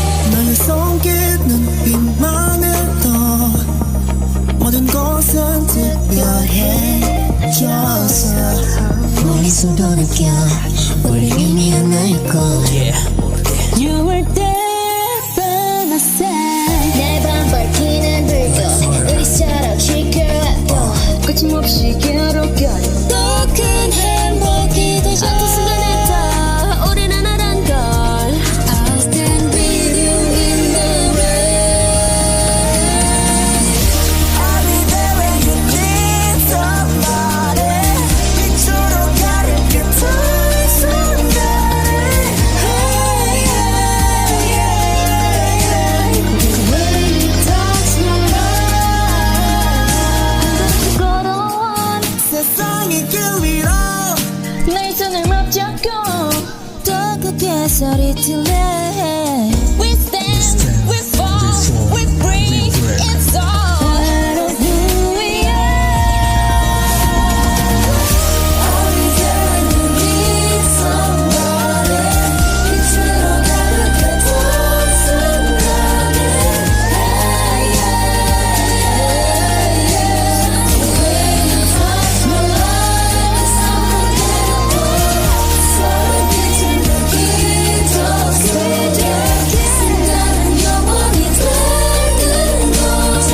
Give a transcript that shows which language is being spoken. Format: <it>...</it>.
<ko>너의 손길 눈빛만 해도 모든 것은 특별해졌어. 머릿속도 느껴 우리 이미 하나일 걸.</ko> <en>You were there by my side.</en> <ko>내밤 밝히는 불꽃 우리처럼 시끄럽고 거침없이 괴롭게 더 큰 행복이 되죠. 어떤 순간에 다 우린 하나란 걸.</ko> <en>I'll stand with you in the rain. I'll be there when you need somebody.</en> <ko>빛으로 가득했던 순간에.</ko> <en>Hey, yeah, yeah, yeah. The way you touch my life.</en> <ko>걸어온 세상의 길 위로 내 손을 맞잡고 더 크게 소리 질러.</ko> <en>We stand, we fall, we breathe. It's all part of who we are. I'll be there when you need somebody.</en> <ko>빛으로 가득했던 순간에.</ko> <en>Hey, yeah, yeah, yeah. The way you touch my life is unforgettable.</en> <ko>서로 비춘 그 기적 속에 순간은 영원히 닿은 거지.</ko>